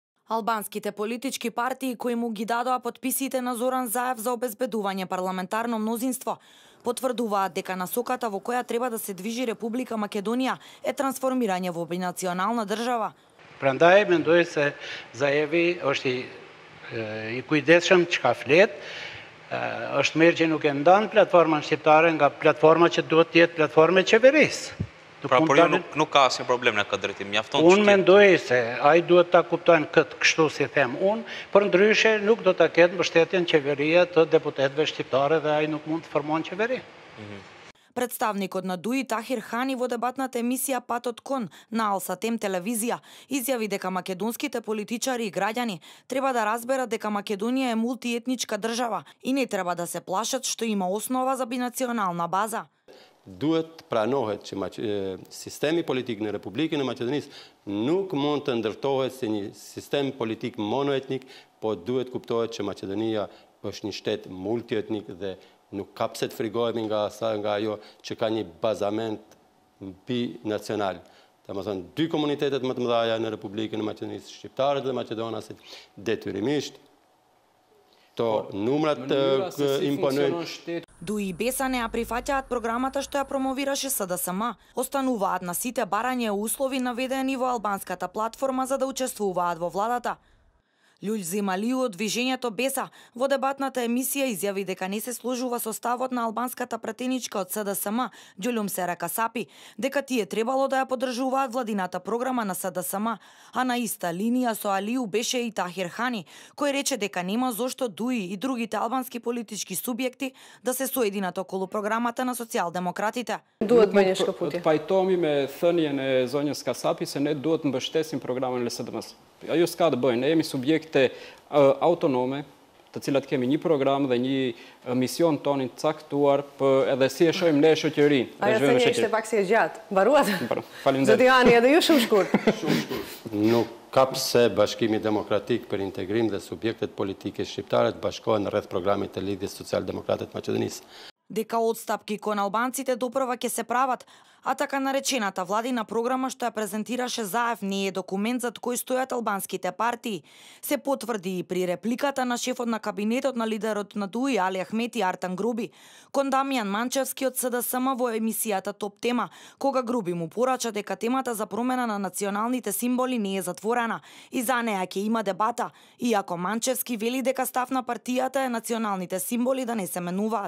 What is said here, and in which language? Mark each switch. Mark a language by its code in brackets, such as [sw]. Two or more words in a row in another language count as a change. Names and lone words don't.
[mk] Албанските политички партии кои му ги дадоа потписите на Зоран Заев за обезбедување парламентарно мнозинство, потврдуваат дека насоката во која треба да се движи Република Македонија е трансформирање во бинационална држава. [sq] Prandaj mendoj se Zaevi është i kujdesshëm çka flet, është mirë që nuk e ndan platformën shqiptare nga platforma që duhet të jetë platformë e qeverisë. Pra, por ju nuk ka asnjë problem në këtë drejtim, mjafton. Unë mendoj se ai duhet ta kuptojnë këtë kështu si them unë, por ndryshe nuk do ta ketë mbështetjen qeveria të deputetëve shqiptare dhe ai nuk mund të formon qeveri. [mk] Представникот на ДУИ Тахир Хани во дебатната емисија Патот кон на Алсатем телевизија изјави дека македонските политичари и граѓани треба да разберат дека Македонија е мултиетничка држава и не треба да се плашат што има основа за бинационална база. [sq] Duhet pranohet që sistemi politik në Republikën e Maqedonisë nuk mund të ndërtohet si një sistem politik monoetnik, po duhet kuptohet që Maqedonia është një shtet multietnik dhe nuk ka pse të frigohemi nga ajo që ka një bazament binacional. Domethënë, dy komunitetet më të mëdha në Republikën e Maqedonisë, shqiptarët dhe maqedonasit, detyrimisht numrat imponojnë. [mk] ДУИ и Беса не ја прифаќаат програмата што ја промовираше СДСМ. Остануваат на сите барање и услови наведени во албанската платформа за да учествуваат во владата. Љулј Земалију од движењето Беса во дебатната емисија изјави дека не се сложува со ставот на албанската пратеничка од СДСМ, Ѓулум Сера Касапи, дека тие требало да ја поддржуваат владината програма на СДСМ, а на иста линија со Алију беше и Тахир Хани, кој рече дека нема зошто ДУИ и другите албански политички субјекти да се соединат околу програмата на социјалдемократите. [sq] Duhet bëjnë shkëputje. Pajtohemi me thënien e zonjës Kasapi se ne duhet mbështesim programin e LSDM-s. Ajo s'ka të bëjë, ne jemi subjekte autonome, të cilat kemi një program dhe një mision tonin të caktuar, edhe si e shohim ne shoqërinë. Ajo thënie ishte pak si e gjatë. Mbaruat? Faleminderit. Zoti Hani, edhe ju shumë shkurt. Nuk ka pse Bashkimi Demokratik për Integrim dhe subjektet politike shqiptare të bashkohen rreth programit të Lidhjes Social-Demokrate të Maqedonisë. [mk] Дека одстапки кон албанците допрва ќе се прават, а така наречената владина програма што ја презентираше Заев не е документ зад кој стојат албанските партии. Се потврди и при репликата на шефот на кабинетот на лидерот на ДУИ Али Ахмети Артан Груби кон Дамјан Манчевски од СДСМ во емисијата Топ тема, кога Груби му порача дека темата за промена на националните символи не е затворена и за неа ќе има дебата, иако Манчевски вели дека став на партијата е националните символи да не се менуваат.